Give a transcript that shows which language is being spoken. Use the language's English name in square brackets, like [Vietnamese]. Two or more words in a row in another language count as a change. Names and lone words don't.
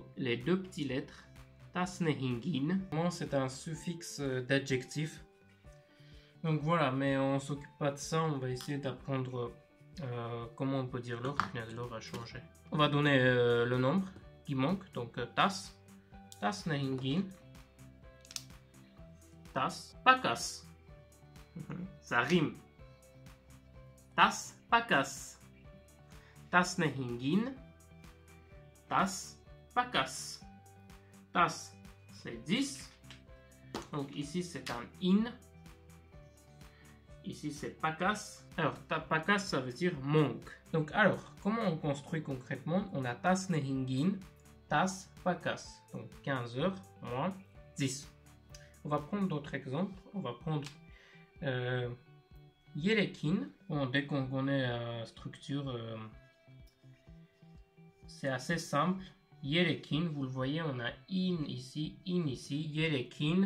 [French] Les deux petites lettres. Tasnehingin. C'est un suffixe d'adjectif. Donc voilà, mais on s'occupe pas de ça. On va essayer d'apprendre comment on peut dire l'heure. L'heure va changer. On va donner le nombre qui manque. Donc tas. Tasnehingin. Tas. Pakas. Ça rime. Tas. Pakas. Tasnehingin. Tas. Pakas. Tas, c'est 10. Donc ici, c'est un in. Ici, c'est pakas. Alors, pakas, ça veut dire manque. Donc, alors, comment on construit concrètement? On a tasnehingin, tas, pakas. Donc, 15h moins 10. On va prendre d'autres exemples. On va prendre Yelekin. Bon, dès qu'on connaît la structure, c'est assez simple. Yelekin, vous le voyez, on a in ici, Yelekin.